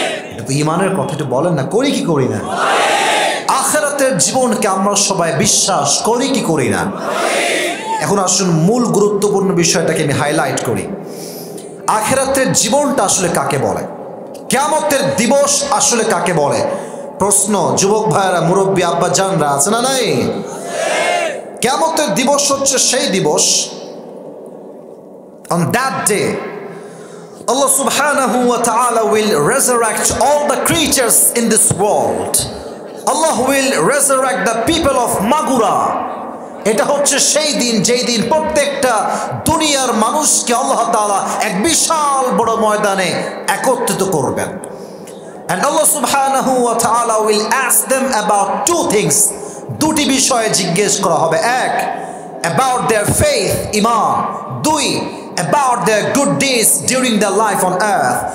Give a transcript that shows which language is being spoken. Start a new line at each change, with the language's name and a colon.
Bangla: এটা তো ইমানের কথা, একটু বলেন না, করি কি করি না? আখিরাতের জীবনকে আমরা সবাই বিশ্বাস করি কি করি না? এখন আসুন মূল গুরুত্বপূর্ণ বিষয়টাকে আমি হাইলাইট করি। আখিরাতের জীবনটা আসলে কাকে বলে? কিয়ামতের দিবস আসলে কাকে বলে? প্রশ্ন যুবক ভাইয়েরা, মুরব্বী আব্বা জানরা আছে না নাই? কিয়ামতের দিবস হচ্ছে সেই দিবস,
English: on that day Allah subhanahu wa ta'ala will resurrect all the creatures in this world. Allah will resurrect the people of Magura.
Bangla: এটা হচ্ছে সেই দিন যেই দিন প্রত্যেকটা দুনিয়ার মানুষকে আল্লাহ তাআলা এক বিশাল বড় ময়দানে একত্রিত করবেন।
English: And Allah subhanahu wa ta'ala will ask them about two things.
Bangla: দুটি বিষয়ে জিজ্ঞেস করা হবে। এক,
English: about their faith,
Bangla: iman.
English: দুই, about their good deeds during their life on earth.